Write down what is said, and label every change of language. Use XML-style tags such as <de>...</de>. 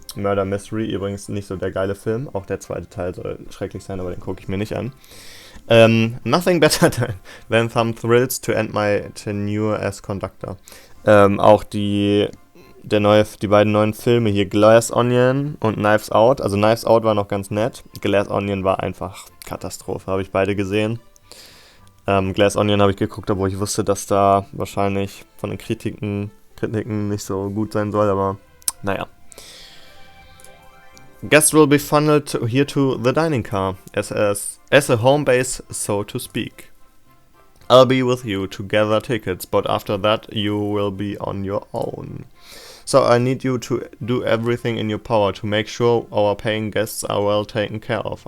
<de>Murder Mystery, übrigens nicht so der geile Film. Auch der zweite Teil soll schrecklich sein, aber den gucke ich mir nicht an.</de> <en>Nothing better than some thrills to end my tenure as conductor.</en> <de>Auch die beiden neuen Filme hier, Glass Onion und Knives Out. Also Knives Out war noch ganz nett. Glass Onion war einfach Katastrophe, habe ich beide gesehen. Glass Onion habe ich geguckt, obwohl ich wusste, dass da wahrscheinlich von den Kritiken nicht so gut sein soll, aber naja.</de> <en>Guests will be funneled here to the dining car, as a home base, so to speak. I'll be with you to gather tickets, but after that you will be on your own. So I need you to do everything in your power to make sure our paying guests are well taken care of.</en>